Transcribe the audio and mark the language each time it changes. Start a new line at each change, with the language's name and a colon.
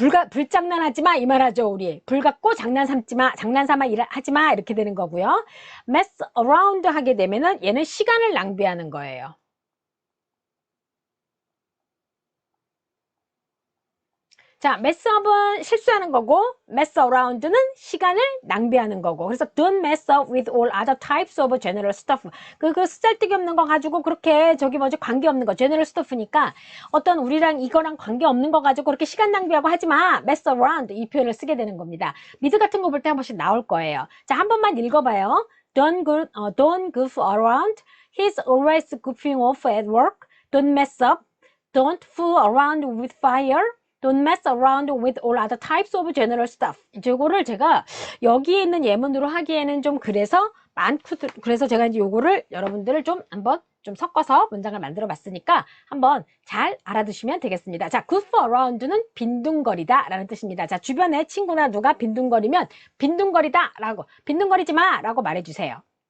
Korean: 불장난하지 마 이 말하죠. 우리 불 갖고 장난삼아 하지 마 이렇게 되는 거고요. mess around 하게 되면은 얘는 시간을 낭비하는 거예요. 자, messup은 실수하는 거고 mess around는 시간을 낭비하는 거고.
English: 그래서 don't mess up with all other types of general stuff.
Korean: 그 쓰잘데기 없는 거 가지고 그렇게 저기 뭐지 관계없는 거 general stuff니까 어떤 우리랑 이거랑 관계없는 거 가지고 그렇게 시간 낭비하고 하지 마. mess around 이 표현을 쓰게 되는 겁니다. 미드 같은 거 볼 때 한 번씩 나올 거예요. 자, 한 번만 읽어봐요.
English: Don't goof around. He's always goofing off at work. Don't mess up. Don't fool around with fire. Don't mess around with all other types of general stuff.
Korean: 이거를 제가 여기에 있는 예문으로 하기에는 좀 그래서 그래서 제가 이제 요거를 여러분들을 좀 한번 좀 섞어서 문장을 만들어 봤으니까 한번 잘 알아두시면 되겠습니다. 자, goof around는 빈둥거리다 라는 뜻입니다. 자, 주변에 친구나 누가 빈둥거리면 빈둥거리다 라고 빈둥거리지 마 라고 말해주세요.